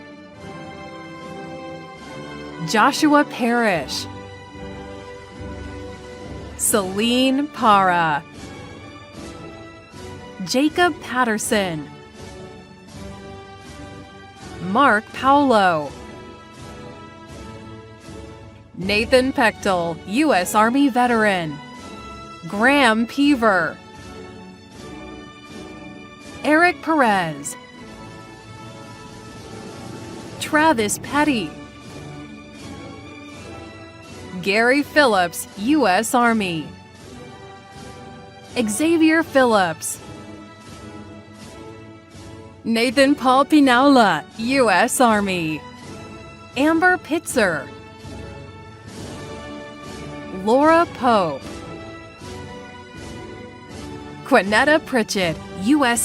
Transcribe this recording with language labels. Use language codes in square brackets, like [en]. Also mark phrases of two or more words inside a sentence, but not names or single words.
[en] Joshua Parrish, Celine Para, Jacob Patterson, Mark Paulo, Nathan Pechtel, U.S. Army veteran, Graham Peaver, Eric Perez, Travis Petty, Gary Phillips, U.S. Army, Xavier Phillips, Nathan Paul Pinaula, U.S. Army, Amber Pitzer, Laura Pope, Quinetta Pritchett, U.S.